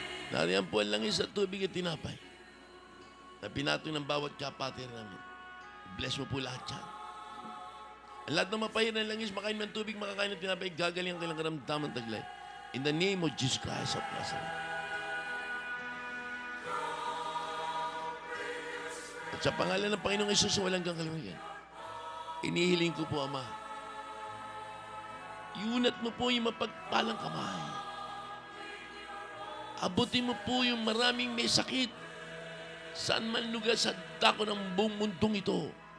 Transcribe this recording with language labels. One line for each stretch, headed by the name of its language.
Filipino: Nariyan po ang langis at tubig at tinapay na pinatong ng bawat kapatid namin. Bless mo po lahat yan. Ang lahat ng mapahir ng langis, makain ng tubig, makakain ng tinapay, gagaling ang kailang karamdaman taglay.
English: In the name of Jesus Christ of Nazareth.
Filipino: At sa pangalan ng Panginoong Isus na walang kakalimutan, inihiling ko po, Ama, iunat mo po yung mapagpalang kamay. Abutin mo po yung maraming may sakit saan man lugar sa dako ng buong mundong ito.